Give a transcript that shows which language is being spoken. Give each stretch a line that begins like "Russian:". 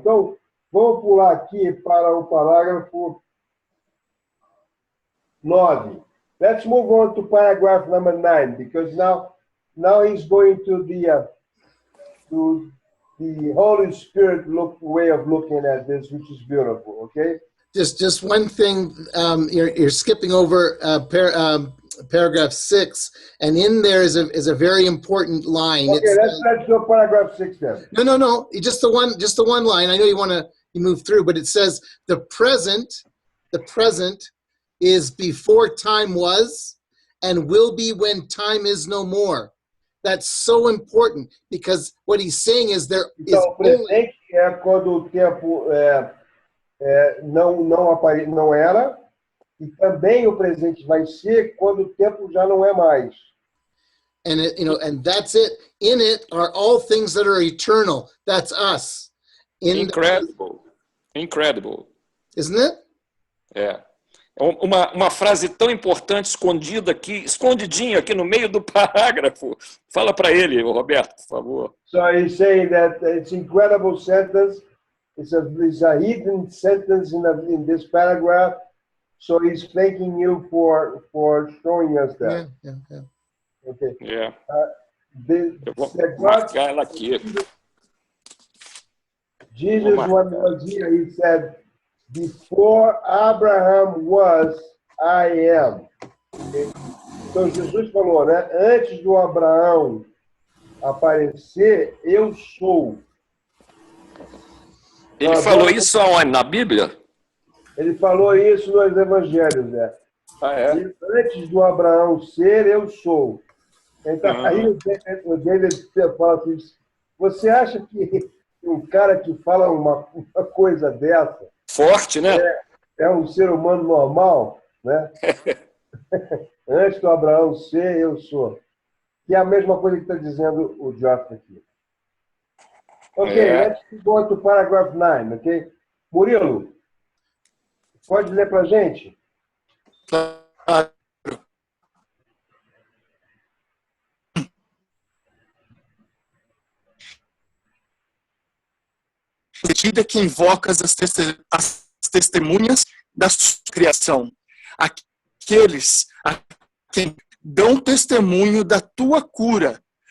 Portuguese: Então, vamos pular aqui para o parágrafo 9.
English: Let's move on to paragraph number 9, because now he's going to the Holy Spirit way of looking at this, which is beautiful, okay? Just one thing, you're skipping over paragraph 6, and in there is a very important line. Okay, let's go paragraph 6 then. No, just the one line. I know you move through, but it says the present is before time was and will be when time is no more. That's so important, because what he's saying is there is
Portuguese: o presente é quando o tempo não era, e também o presente vai ser quando o tempo já não é mais.
English: And and that's it. In it are all things that are eternal. That's us. Incredible. Isn't it?
Portuguese: É. Uma frase tão importante escondidinha aqui no meio do parágrafo. Fala para ele, Roberto, por favor.
English: So he's saying that it's incredible sentence. It's a hidden sentence in this paragraph. So he's thanking you for showing us that. Yeah. Okay.
Portuguese: Yeah. Eu vou marcar ela aqui.
English: Jesus, when he was here, he said, before Abraham was, I am.
Portuguese: Okay? Então, Jesus falou, né? Antes do Abraão aparecer, eu sou. Ele falou isso aonde? Na Bíblia? Ele falou isso nos evangelhos, né? É? Antes do Abraão ser, eu sou. Então, aí o David fala assim, você acha que um cara que fala uma coisa dessa forte, né? É um ser humano normal, né? Antes do Abraão ser, eu sou. Que é a mesma coisa que está dizendo o Joff aqui.
English: Ok, let's go to paragraph 9, ok?
Portuguese: Murilo, pode ler para a gente? Medida que invocas as testemunhas da sua criação, aqueles a quem dão testemunho da tua cura,